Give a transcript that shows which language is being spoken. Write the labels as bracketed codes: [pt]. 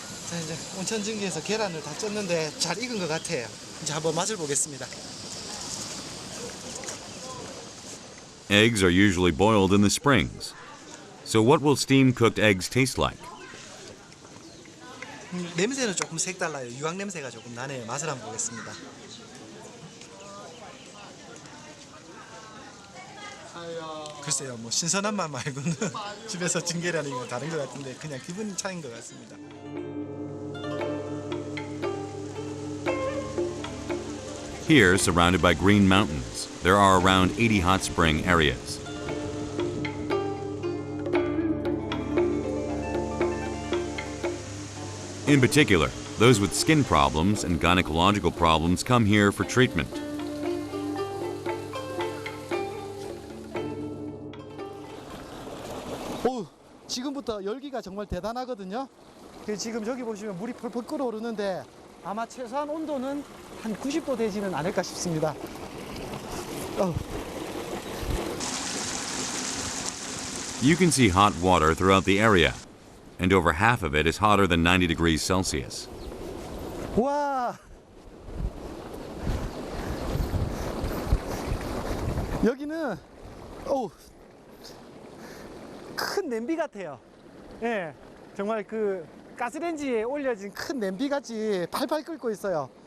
[ko] 자, 이제 온천 증기에서 계란을 다 쪘는데 잘 익은 것 같아요. 이제 한번 맛을 보겠습니다. [en] Eggs are usually boiled in the springs. So what will steam-cooked eggs taste like? [ko] 냄새는 조금 색달라요. 유황 냄새가 조금 나네요. 맛을 한번 보겠습니다. 글쎄요, 뭐 신선한 맛 말고는 집에서 찐 계란이 다른 것 같은데 그냥 기분 차이인 것 같습니다. [en] Here, surrounded by green mountains, there are around 80 hot spring areas. In particular, those with skin problems and gynecological problems come here for treatment. [ko] 오, 지금부터 열기가 정말 대단하거든요. 지금 저기 보시면 물이 펄펄 끓어오르는데 아마 최소한 온도는 한 90도 되지는 않을까 싶습니다. [en] You can see hot water throughout the area, and over half of it is hotter than 90 degrees Celsius. [ko] 와, 여기는 큰 냄비 같아요. 예, 정말 그 가스레인지에 올려진 큰 냄비 같이 팔팔 끓고 있어요.